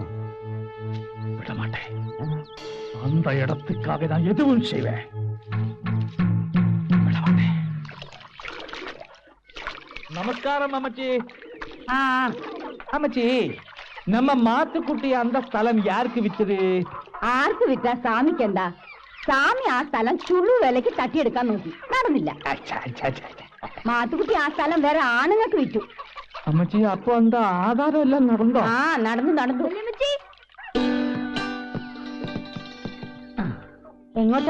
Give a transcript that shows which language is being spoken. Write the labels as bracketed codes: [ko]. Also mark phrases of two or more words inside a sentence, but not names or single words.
[ta] விட மாட்டேன். அந்த இடத்துக்காக நான் எதுவும் செய்வேன். விட மாட்டேன். நமஸ்காரம் அம்மச்சி. அம்மச்சி, நம்ம மாத்துக்குட்டி அந்த ஸ்தலம் யாருக்கு வித்தது? [ml] ആർക്ക് വിറ്റാ സ്വാമിക്ക് എന്താ? സ്വാമി ആ സ്ഥലം ചുള്ളു വിലക്ക് തട്ടിയെടുക്കാൻ നോക്കി, നടന്നില്ല. മാത്തുക്കുട്ടി ആ സ്ഥലം വേറെ ആണുങ്ങൾക്ക് വിറ്റു. അമ്മച്ചി, അപ്പൊ എന്താ ആധാരം എല്ലാം നടന്നോ? ആ നടന്നു നടന്നു. എങ്ങോട്ടാ?